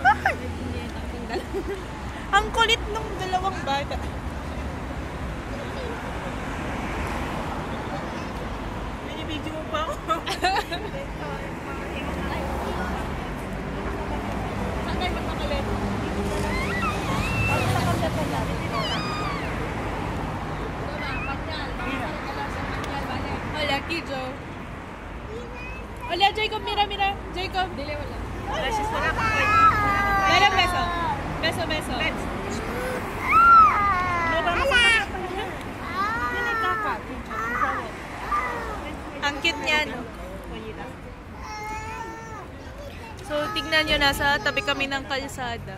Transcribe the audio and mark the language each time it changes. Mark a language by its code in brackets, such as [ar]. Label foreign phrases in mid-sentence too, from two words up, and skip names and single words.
[tl] Ang kulit ng dalawang bata. Video mo pa ako. Saan kayo magpakalit? [es] Hola, Kijo. Hola, Jacob. Mira. Jacob. [ceb] Dili, wala. [es] Gracias, [ceb] wala ka. [es] Dale, beso. Beso. [tl] Ang cute niya, no? So, tignan nyo, nasa tabi kami ng kalsada.